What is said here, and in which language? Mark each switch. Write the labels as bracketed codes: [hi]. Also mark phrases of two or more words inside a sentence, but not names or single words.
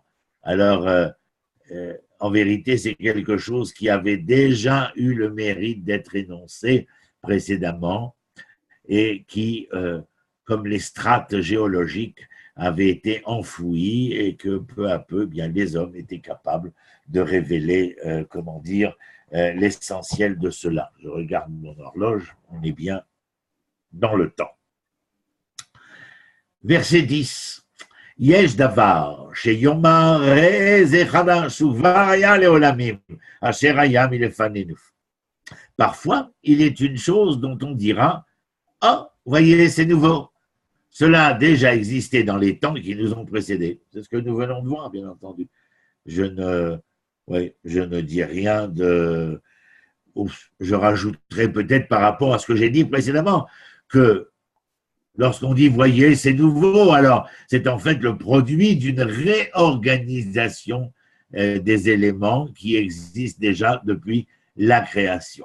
[fr] Alors, en vérité, c'est quelque chose qui avait déjà eu le mérite d'être énoncé précédemment et qui, comme les strates géologiques, avait été enfoui et que peu à peu, bien, les hommes étaient capables de révéler, l'essentiel de cela. Je regarde mon horloge, on est bien dans le temps. Verset 10. [he] יש דבר, שיאמר ראה זה חדש וכבר היה לעולמים, אשר היה מלפנינו. [fr] Parfois, il est une chose dont on dira « Oh, voyez, c'est nouveau ». Cela a déjà existé dans les temps qui nous ont précédés. C'est ce que nous venons de voir, bien entendu. Je ne dis rien de... Je rajouterai peut-être par rapport à ce que j'ai dit précédemment, que Lorsqu'on dit, voyez, c'est nouveau, alors c'est en fait le produit d'une réorganisation des éléments qui existent déjà depuis la création.